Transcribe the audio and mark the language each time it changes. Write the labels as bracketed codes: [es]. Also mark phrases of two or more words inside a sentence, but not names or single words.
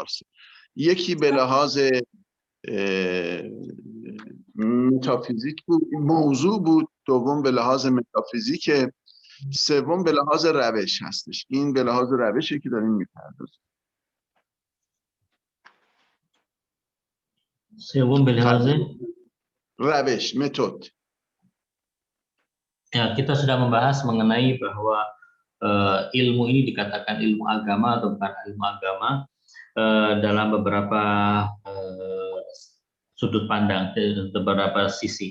[fa] یکی به لحاظ متافیزیک بود، موضوع بود، دوم به لحاظ متافیزیک، سوم به لحاظ روش هستش. این به لحاظ روشی که داریم می‌پردازیم. سوم به لحاظ روش، [id] metode. Ya, kita sudah membahas mengenai bahwa ilmu ini dikatakan ilmu agama atau bukan ilmu agama dalam beberapa sudut pandang, beberapa sisi.